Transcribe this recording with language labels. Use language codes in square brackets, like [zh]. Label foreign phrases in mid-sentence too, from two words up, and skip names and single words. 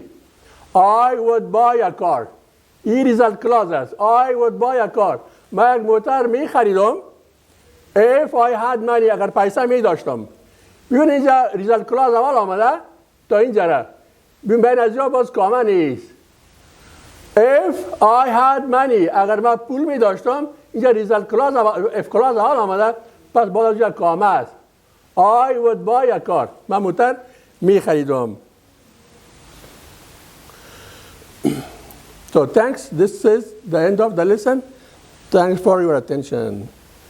[en] I would buy a car. [fa] این [en] result clause [fa] است. [en] I would buy a car. [fa] من یک موتر می خریدم [en] if I had money [fa] اگر پیسه می داشتم. ببین اینجا [en] result clause [fa] اول آمده تا اینجا را ببین بین از جا باز کامه نیست. [en] if I had money [fa] اگر من پول می داشتم اینجا [en] result clause if clause [fa] اول آمده پس باز از جا کامه است. [en] I would buy a car [fa] من موتر می خریدم. [en] So thanks, this is the end of the lesson. Thanks for your attention.